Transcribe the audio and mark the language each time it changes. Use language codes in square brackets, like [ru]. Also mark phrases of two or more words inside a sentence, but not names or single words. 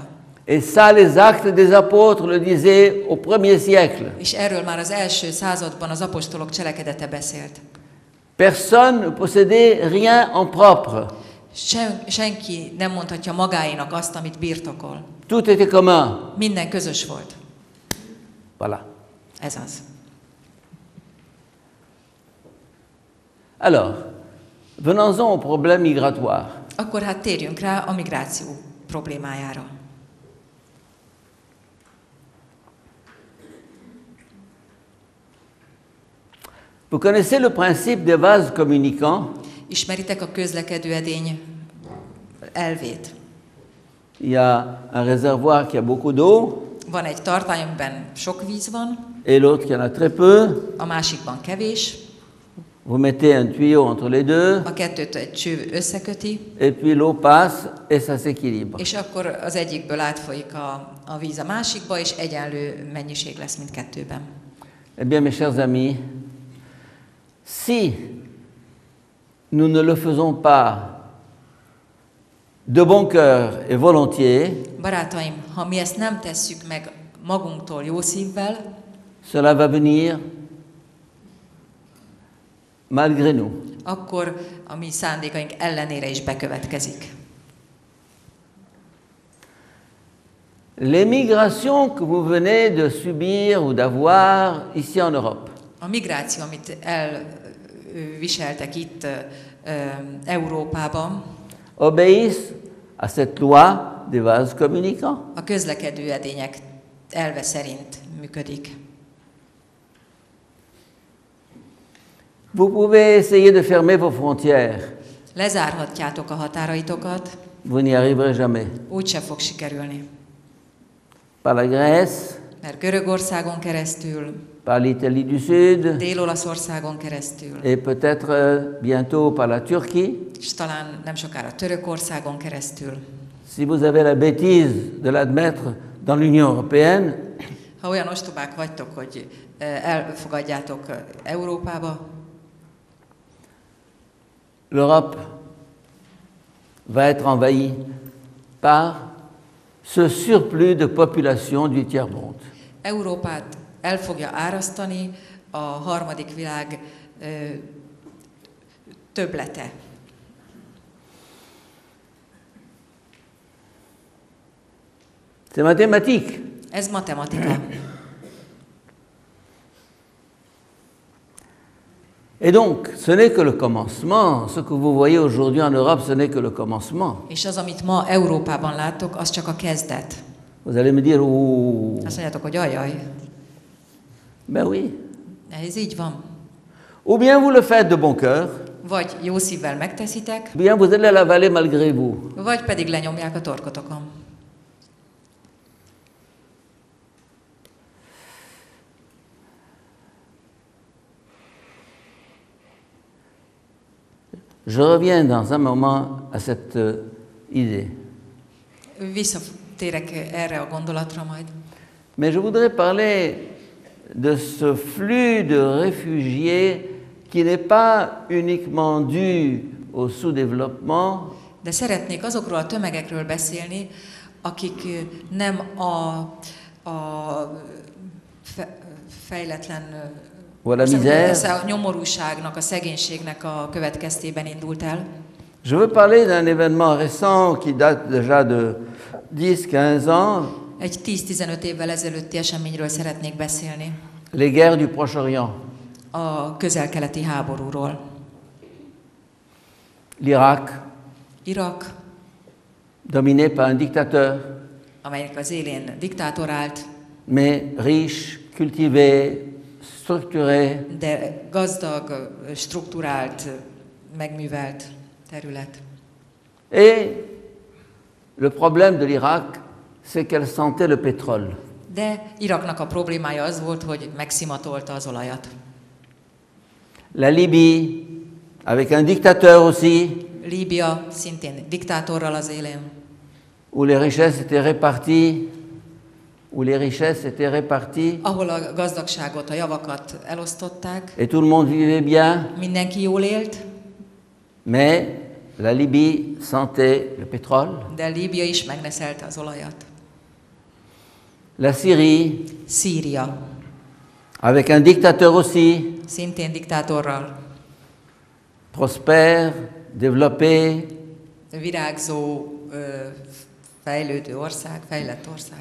[fr] Et ça, les actes des apôtres le disaient au 1er siècle. [hu] És erről már az első században az apostolok cselekedete beszélt. [fr] Personne ne possédait rien en propre. [hu] Senki nem mondhatja magáénak azt, amit birtokol. [fr] Tout était commun. [hu] Minden közös volt. [fr] Voilà. [hu] Ez az. [fr] Alors, venons-en au problème migratoire. [hu] Akkor hát térjünk rá a migráció problémájára. [fr] Vous connaissez le principe des vases communicants? [hu] Ismeritek a közlekedő edény elvét? [fr] Il y a un réservoir qui a beaucoup d'eau [hu] Van egy tartály, amiben sok víz van, [fr] et l'autre qui en a très peu. [hu] a másikban kevés, [fr] Vous mettez un tuyau entre les deux [hu] a kettőt egy cső összeköti, [fr] et puis l'eau passe et ça s'équilibre. [hu] és akkor az egyikből átfolyik a víz a másikba, és egyenlő mennyiség lesz mindkettőben. [fr] Eh bien, mes chers amis, si nous ne le faisons pas de bon cœur et volontiers, [hu] Barátaim, ha mi ezt nem tesszük meg magunktól jó szívvel, [fr] cela va venir malgré nous. [hu] akkor a mi szándékaink ellenére is bekövetkezik. [fr] Les migrations que vous venez de subir ou d'avoir ici en Europe, [hu] A migráció, amit elviseltek itt Európában, [fr] obéissent à cette loi des vases communicants. [hu] a közlekedő edények elve szerint működik. [fr] Vous pouvez essayer de fermer vos frontières, [hu] Lezárhatjátok a határaitokat, [fr] vous n'y arriverez jamais. [hu] úgyse fog sikerülni. [fr] Par la Grèce, [hu] Mert Görögországon keresztül, [fr] par l'Italie du Sud [hu] Dél-Olaszországon keresztül, [fr] et peut-être bientôt par la Turquie. [hu] és talán nem sokára Törökországon keresztül. [fr] Si vous avez la bêtise de l'admettre dans l'Union européenne, [hu] Ha olyan ostobák vagytok, hogy elfogadjátok Európába, [fr] l'Europe va être envahie par ce surplus de population du tiers-monde. [hu] Európát el fogja árasztani a harmadik világ többlete. [fr] C'est mathématique. [hu] Ez matematika. [fr] Et donc, ce n'est que le commencement. Ce que vous voyez aujourd'hui en Europe, ce n'est que le commencement. [hu] És az, amit ma Európában láttok, az csak a kezdet. [fr] Vous allez me dire, ouh, [hu] Azt mondjátok, hogy ajaj, [fr] ben oui. [hu] ez így van. [fr] Ou bien vous le faites de bon cœur, [hu] Vagy jó szívvel megteszitek, [fr] ou bien vous allez la avaler malgré vous. [hu] vagy pedig lenyomják a torkotokon. [fr] Je reviens dans un moment à cette idée. [hu] Visszatérek erre a gondolatra majd. [fr] Mais je voudrais parler de ce flux de réfugiés qui n'est pas uniquement dû au sous-développement, [hu] De szeretnék azokról a tömegekről beszélni, akik nem a fejletlen [fr] ou à la [hu] Ez [fr] misère. [hu] a nyomorúságnak, a szegénységnek a következtében indult el. [fr] Je veux parler d'un événement récent qui date déjà de 10-15 ans, [hu] Egy 10-15 évvel ezelőtti eseményről szeretnék beszélni. [fr] les guerres du Proche-Orient. [hu] A közel-keleti háborúról. [fr] L'Irak, [hu] Irak, [fr] dominé par un dictateur, [hu] amelynek az élén diktátor állt, [fr] mais riche, cultivé, structuré, [hu] de gazdag, strukturált, megművelt terület. [fr] et le problème de l'Irak, c'est qu'elle sentait le pétrole. [hu] De Iraknak a problémája az volt, hogy megszimatolta az olajat. [fr] La Libye, avec un dictateur aussi, [hu] Líbia szintén diktátorral az élén, [fr] où les richesses étaient réparties, [hu] ahol a gazdagságot, a javakat elosztották, [fr] et tout le monde vivait bien, [hu] mindenki jól élt, [fr] mais la Libye sentait le pétrole. [hu] de Líbia is megneszelte az olajat. [fr] La Syrie, [hu] Szíria [fr] avec un dictateur aussi, [hu] szintén diktátorral, [fr] prospère, développé, [hu] virágzó, fejlődő ország, fejlett ország.